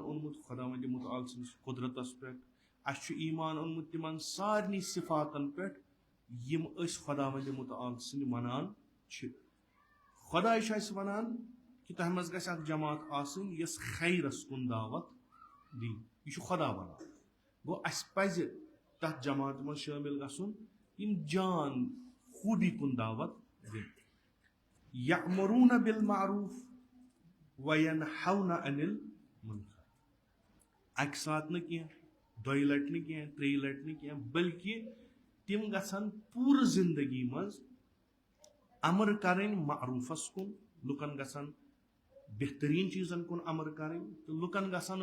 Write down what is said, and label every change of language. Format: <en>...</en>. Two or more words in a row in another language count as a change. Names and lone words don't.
<ks>اوٚنمُت خدا وندِ متعال سٕنٛدِس قدرتس پٮ۪ٹھ اسہِ چھُ ایمان اوٚنمُت تِمن سارنٕے صفاتن پٮ۪ٹھ یِم أسۍ خدا وندِ متعال سٕنٛدۍ ونان چھِ خۄداے چھُ اسہِ ونان کہ تۄہہِ منٛز گژھِ اکھ جماعت آسٕنۍ یۄس خیرس کُن دعوت دی یہ چھُ خدا ونان گوٚو اسہِ پزِ تتھ جماعتہِ منٛز شٲمِل گژھُن یم جان خوٗبی کُن دعوت دِنۍ</ks> <ar>یأمرون بالمعروف وینہون عن المنکر</ar> <ks>اکہِ ساتہٕ نہٕ کینٛہہ دۄیہِ لٹہِ نہٕ کینٛہہ ترٛیٚیہِ لٹہِ نہٕ کینٛہہ بلکہ تِم گژھن پوٗرٕ زندگی منٛز امر کرٕنۍ معروفس کُن لُکن گژھن بہترین چیزن کُن امر کرٕنۍ تہٕ لُکن گژھن</ks>